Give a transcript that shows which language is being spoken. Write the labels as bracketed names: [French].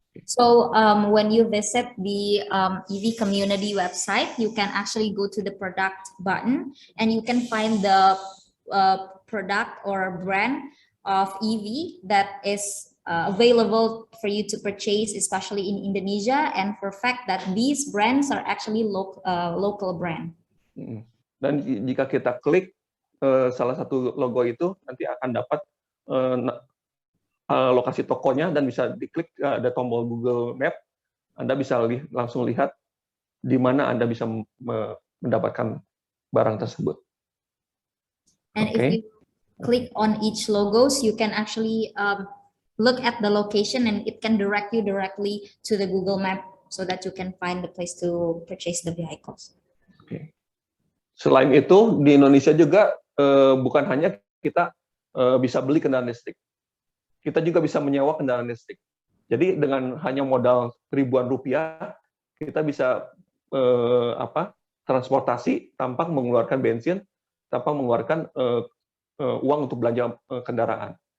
[English] So when you visit the EV community website, you can actually go to the product button and you can find the product or brand of EV that is available for you to purchase, especially in Indonesia, and for fact that these brands are actually local brand. [Indonesian] Dan jika kita klik salah satu logo itu, nanti akan dapat lokasi tokonya dan bisa diklik, ada tombol Google Map, Anda bisa langsung lihat di mana Anda bisa mendapatkan barang tersebut. [English] And if you click on each logos, you can actually look at the location and it can direct you directly to the Google Map so that you can find the place to purchase the vehicles. [Indonesian] Selain itu, di Indonesia juga bukan hanya kita bisa beli kendaraan listrik, kita juga bisa menyewa kendaraan listrik. Jadi dengan hanya modal ribuan rupiah, kita bisa transportasi tanpa mengeluarkan bensin, tanpa mengeluarkan uang untuk belanja kendaraan.